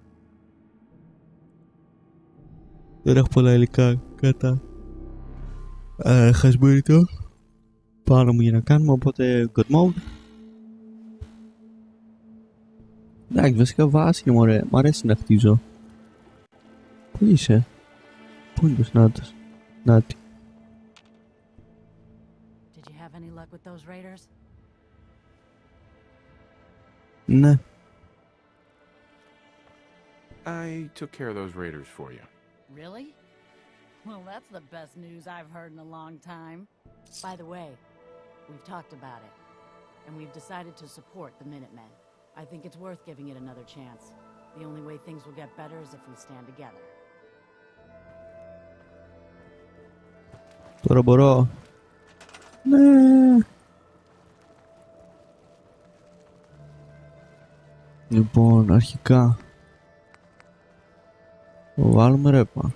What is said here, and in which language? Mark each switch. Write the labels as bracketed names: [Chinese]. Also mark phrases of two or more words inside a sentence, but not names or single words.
[Greek] Δεν έχω πολλά υλικά κατά χασμουριτό πάνω μου για να κάνουμε, οπότε [English] God mode. [Greek] Εντάξει, βασικά βάση μωρέ, μ' αρέσει να χτίζω. Πού είσαι? Πού είναι το Νάτος? Νάτι. [English] Did you have any luck with those raiders? [Greek] Ναι. [English] I took care of those raiders for you. Really? Well, that's the best news I've heard in a long time. By the way, we've talked about it, and we've decided to support the Minutemen. I think it's worth giving it another chance. The only way things will get better is if we stand together. [Greek] Τώρα μπορώ. Ναι. Λοιπόν, αρχικά βάλουμε ρέπα.